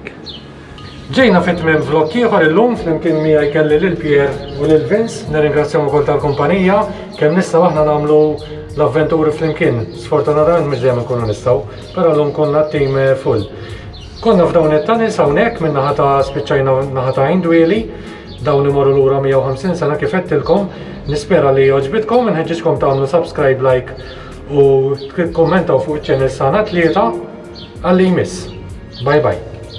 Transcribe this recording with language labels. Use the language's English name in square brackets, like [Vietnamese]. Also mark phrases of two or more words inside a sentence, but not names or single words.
[Maltese] Ġejna fit-tmiem vlog ieħor illum flimkien miegħi kelli lil Pier u lil Vince, nirringrazzjahom ukoll tal-kumpanija kemm nistgħu aħna nagħmlu l-avventuri flimkien. Sfortunatament mhux dejjem inkunu nistgħu, però llum konna t-tim full. Konna f'dawn it-tunnels hawnhekk minn naħa ta' spiċċajna naħa ta' Indweli, dawn imorru lura 150 sena kif qedtilkom. Nispera li jogħġbitkom, inħeġġitkom tagħmlu subscribe, like u tikkommentaw fuq iċ-channel sana tlieta għalli jmiss. [English] Bye bye.